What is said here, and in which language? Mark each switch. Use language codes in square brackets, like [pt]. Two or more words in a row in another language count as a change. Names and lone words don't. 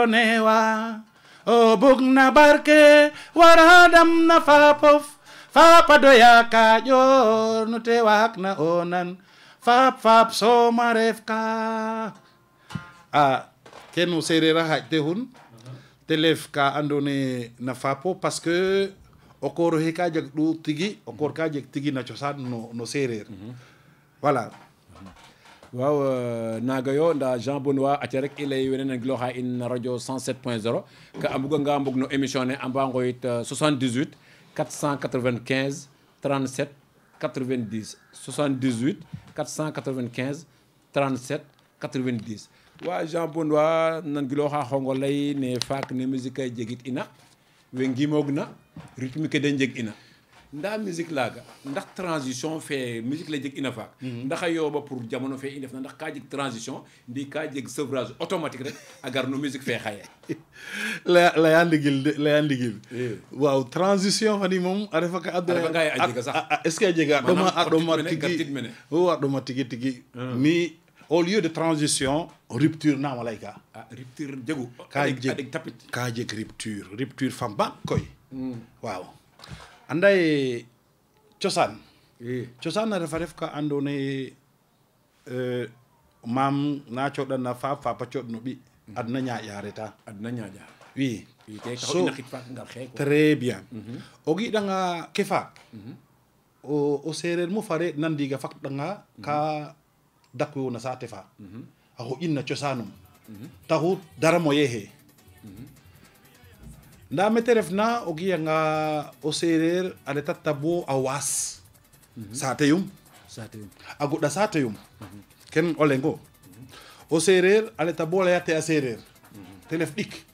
[srr] newa o bug na barke waradam na faapof faapa doya kaƴor no te waag na onan faap faap soma ref ka ken o seereer a xaƴ te xun te lef ka andoona yee na faapo [fr] parce que [srr] o koor oxe ka jeg ɗu tigi o koor ka jeg tigi na cosaan no seereer voilà waaw naaga yo nda Jean Benoit aca rek i lay wene nangilooxa in na radio 107.0 ka a mbuganga mbog no émission ne a mba ngoyit 78 495 37 90 78 495 37 90 wa Jean Benoit nangilooxa xongo lay ne faak ne musique a jegit ina we ngimoog na rythme ke den jeg ina nda musique laaga ndax transition fe musique la jeg ina faak ndax a yooɓa pour jamono fe i ndef na ndax ka jeg transition ndi ka jeg [fr] sevrage automatique [srr] rek a gar no musique fe xaye leya ndigil waaw transition fani moom a refa ka nga ye a jega sax [fr] est ce que [srr] a jega a ɗoma tigi mi [fr] au lieu de transition rupture [srr] nama layka rupture jegu ka jeg rupture fa mbaak koy waaw anda ye cosaan a refa ref ka andoona yee maam na coɗana faap faap a coɗ no ɓi adna ñaaƴa reta adna ñaaƴa oui so [fr] très bien [srr] o giɗanga ke faak o seereer mu fare nan ndiiga fakɗanga ka dakwiwo na saate fa a xoƴin na cosaanum taxu dara moye xe ndaa mete refna o giyanga o seereer a retata bo a waas saateyum a goɗa saateyum ken o lengo o seereer a reta bo leyate a seereer te ref ɗik